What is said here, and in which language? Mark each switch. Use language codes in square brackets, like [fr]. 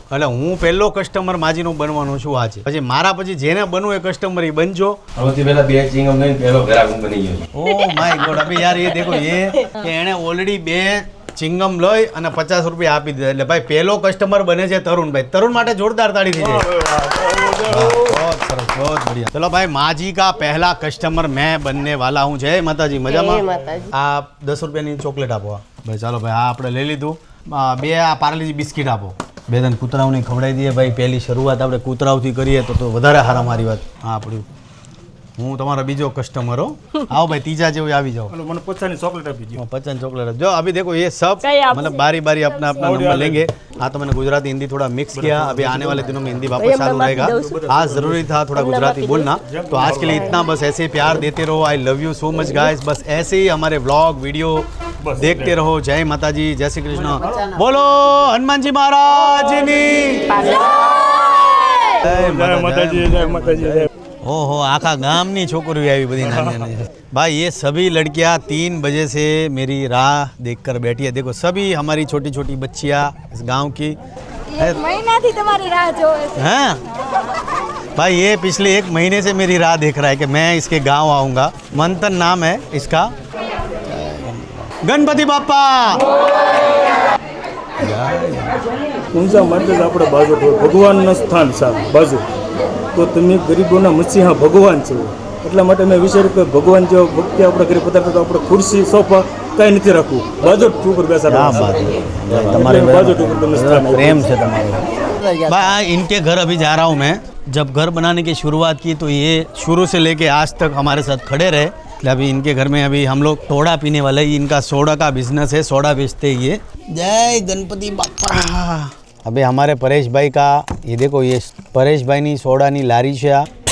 [gu] એટલે હું પહેલો કસ્ટમર માજીનો બનવાનો છું આજે. પછી મારા પછી જેને બનવું એ કસ્ટમર એ બનજો. સૌથી પહેલા 2 ચિંગમ લઈને પહેલો ગ્રાહક હું બની ગયો. [en] Oh my God. [gu] અબે યાર એ દેખો એ કે એણે ઓલરેડી 2 ચિંગમ લઈ અને 50 રૂપિયા આપી દીધા. એટલે ભાઈ પહેલો કસ્ટમર બને છે તરુણભાઈ. તરુણ માટે જોરદાર તાળી થઈ જાય. [hi] बहुत सरस, बहुत बढ़िया. चलो भाई, माजी का पहला कस्टमर मैं बनने वाला हूँ. जय माताजी. [gu] मजाમાં? આ 10 રૂપિયાની ચોકલેટ આપો ભાઈ. ચાલો ભાઈ, આ આપણે લઈ લીધું. 2 આ પાર્લેજી બિસ્કિટ આપો. 2 ત્રણ કૂતરાઓને ખવડાવી દઈએ ભાઈ. પહેલી શરૂઆત આપણે કૂતરાઓથી કરીએ તો વધારે સારા. મારી વાત હા આપણી. હું તમારો બીજો કસ્ટમર હો. [hi] आओ भाई, तीजा जो [gu] આવી જાઓ. મને 50 चॉकलेट આપી દો. [hi] 50 चॉकलेट. जो अभी देखो ये सब मतलब बारी बारी अपना अपना नंबर लेंगे. हाँ, तो मैंने गुजराती हिंदी थोड़ा मिक्स किया. अभी आने वाले दिनों में हिंदी वापस चालू रहेगा. आज जरूरी था थोड़ा गुजराती बोलना. तो आज के लिए इतना. बस ऐसे ही प्यार देते रहो. I love you so much guys. बस ऐसे ही हमारे व्लॉग वीडियो देखते रहो. जय माताजी, जय श्री कृष्ण. बोलो हनुमान जी महाराज ની जय माताजी, जय माताजी. [gu] ओहो, आखा गांव ની છોકરીઓ આવી બધી નાની. [hi] भाई ये सभी लड़कियां 3 बजे से मेरी राह देखकर बैठी है. देखो सभी हमारी छोटी छोटी बच्चियां इस गांव की. [gu] 1 મહિનાથી તમારી રાહ જોવે છે. [hi] हैं भाई, ये पिछले 1 महीने से मेरी राह देख रहा है कि मैं इसके गांव आऊँगा. मंथन नाम है इसका. [gu] ગણપતિ બાપ્પા ઊંઝા માટે જ આપણે બાજુ ભગવાનનું સ્થાન છે બાજુ. તો તમે ગરીબોના મસીહા ભગવાન છો, એટલા માટે મેં વિચાર્યું કે ભગવાન જેવો ભક્તિ આપણે ઘરે પધારતા તો આપણે ખુરશી સોફા કાંઈ નથી રાખવું, બાજોટ ઉપર બેસાડવા. તમારે બાજોટ ઉપર તમને સ્થાન આપ્યું. [hi] प्रेम से तुम्हारे भाई इनके घर अभी जा रहा हूँ मैं. जब घर बनाने की शुरुआत की तो ये शुरू से लेके आज तक हमारे साथ खड़े रहे. अभी इनके घर में अभी हम लोग सोडा पीने वाले हैं. इनका सोडा का बिजनेस है, सोडा बेचते हैं ये. जय गणपति बाप्पा. अभी हमारे परेश भाई का ये देखो, ये परेश भाई [gu] ની સોડાની લારી છે આ.